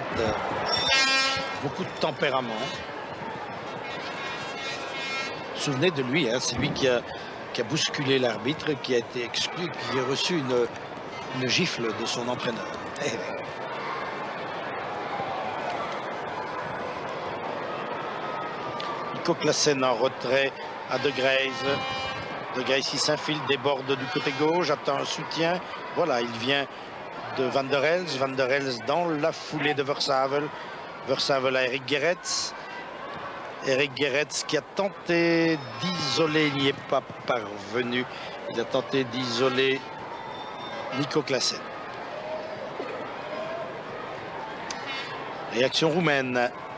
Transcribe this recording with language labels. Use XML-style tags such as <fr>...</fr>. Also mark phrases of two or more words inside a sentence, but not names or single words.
<fr>Beaucoup de tempérament. Souvenez de lui, hein, c'est lui qui a bousculé l'arbitre, qui a été exclu, qui a reçu une gifle de son entraîneur. Nico Claesen en retrait à De Greyse. De Greyse qui s'infile, déborde du côté gauche, attend un soutien. Voilà, il vient de Van der Elst. Van der Elst dans la foulée de Versavel. Versavel à Eric Gerets. Eric Gerets qui a tenté d'isoler, il n'y est pas parvenu. Il a tenté d'isoler Nico Claesen. Réaction roumaine.</fr>